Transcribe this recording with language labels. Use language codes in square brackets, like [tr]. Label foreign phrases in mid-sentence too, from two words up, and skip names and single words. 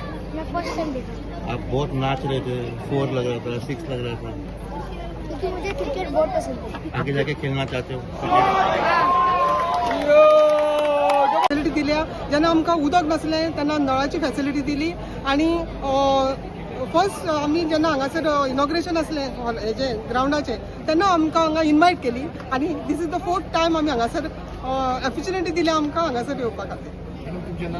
[hi] मैं [en] first time [hi] देखा आप बहुत नाच रहे थे, 4 लग रहा था, 6 लग रहा था. क्योंकि मुझे क्रिकेट बहुत पसंद है. आगे जाके खेलना चाहते हो? [kok] फॅसिलिटी दिल्या. जेन्ना आमकां उदक नासलें तेन्ना नळाची फॅसिलिटी दिली आणि फर्स्ट आमी जेन्ना हांगासर इनॉग्रेशन आसलें हेजे ग्राउंडाचें तेन्ना आमकां हांगा इन्वायट केली आनी [en] this is the 4th time [kok] आमी हांगासर ऑपॉर्च्युनिटी दिल्या आमकां हांगासर येवपा खातीर.